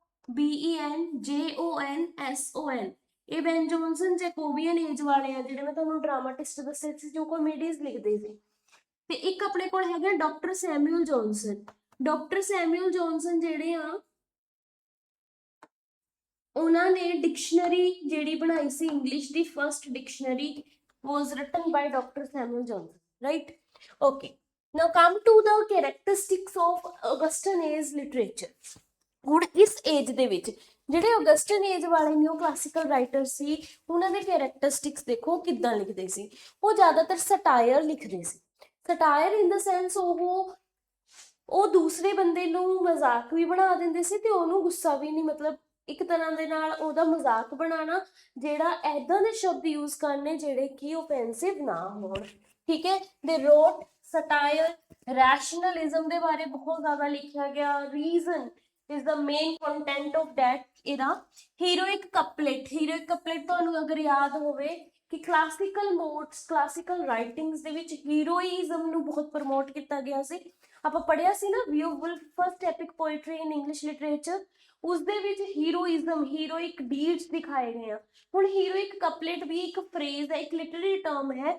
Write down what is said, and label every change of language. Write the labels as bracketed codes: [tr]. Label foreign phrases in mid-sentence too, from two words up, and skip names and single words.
[pa] BENJONSON ਇਹ ਬੈਨ ਜੌਨਸਨ [en] Jacobean age [pa] ਵਾਲੇ ਆ ਜਿਹੜੇ ਮੈਂ ਤੁਹਾਨੂੰ ਡਰਾਮਾਟਿਸਟ ਦੱਸੇ ਸੀ ਜੋ ਕਾਮੇਡੀਜ਼ ਲਿਖਦੇ ਸੀ ਤੇ ਇੱਕ ਆਪਣੇ ਕੋਲ ਹੈਗਾ ਡਾਕਟਰ ਸੈਮੂਅਲ ਜੌਨਸਨ ਡਾਕਟਰ ਸੈਮੂਅਲ ਜੌਨਸਨ ਜਿਹੜੇ ਆ ਉਹਨਾਂ ਨੇ ਡਿਕਸ਼ਨਰੀ ਜਿਹੜੀ ਬਣਾਈ ਸੀ ਇੰਗਲਿਸ਼ ਦੀ [en] first dictionary was written by Dr. Samuel Johnson, right? Okay. Now come to the characteristics of Augustan age literature. [pa] ਹੁਣ ਇਸ ਏਜ ਦੇ ਵਿੱਚ ਜਿਹੜੇ [en] Augustan age [pa] ਵਾਲੇ [en] neo classical writer [pa] ਸੀ ਉਹਨਾਂ ਦੇ ਕੈਰੈਕਟਰਿਸਟਿਕਸ ਦੇਖੋ ਕਿੱਦਾਂ ਲਿਖਦੇ ਸੀ ਉਹ ਜ਼ਿਆਦਾਤਰ ਸਟਾਇਰ ਲਿਖਦੇ ਸੀ [en] satire in the sense [pa] ਉਹ ਦੂਸਰੇ ਬੰਦੇ ਨੂੰ ਮਜ਼ਾਕ ਵੀ ਬਣਾ ਦਿੰਦੇ ਸੀ ਤੇ ਉਹਨੂੰ ਗੁੱਸਾ ਵੀ ਨਹੀਂ ਮਤਲਬ ਇੱਕ ਤਰ੍ਹਾਂ ਦੇ ਨਾਲ ਉਹਦਾ ਮਜ਼ਾਕ ਬਣਾਉਣਾ ਜਿਹੜਾ ਐਦਾਂ ਦੇ ਸ਼ਬਦ ਯੂਜ਼ ਕਰਨੇ ਜਿਹੜੇ ਕਿ ਓਫੈਂਸਿਵ ਨਾ ਹੋਣ ਠੀਕ ਹੈ [en] they wrote satire rationalism [pa] ਦੇ ਬਾਰੇ ਬਹੁਤ ਜ਼ਿਆਦਾ ਲਿਖਿਆ ਗਿਆ [en] reason is the main content of that era heroic couplet [pa] ਤੁਹਾਨੂੰ ਅਗਰ ਯਾਦ ਹੋਵੇ ਕਿ [en] classical modes classical writings [pa] ਦੇ ਵਿੱਚ ਹੀਰੋਇਜ਼ਮ ਨੂੰ ਬਹੁਤ ਪ੍ਰਮੋਟ ਕੀਤਾ ਗਿਆ ਸੀ ਆਪਾਂ ਪੜਿਆ ਸੀ ਨਾ ਬਿਓਵੁਲਫ [en] first epic poetry in English literature [pa] ਉਸ ਦੇ ਵਿੱਚ [en] heroism heroic deeds [pa] ਦਿਖਾਏ ਗਏ ਆ ਹੁਣ [en] heroic couplet [pa] ਵੀ ਇੱਕ ਫਰੇਜ਼ ਹੈ ਇੱਕ [en] literary term [pa] ਹੈ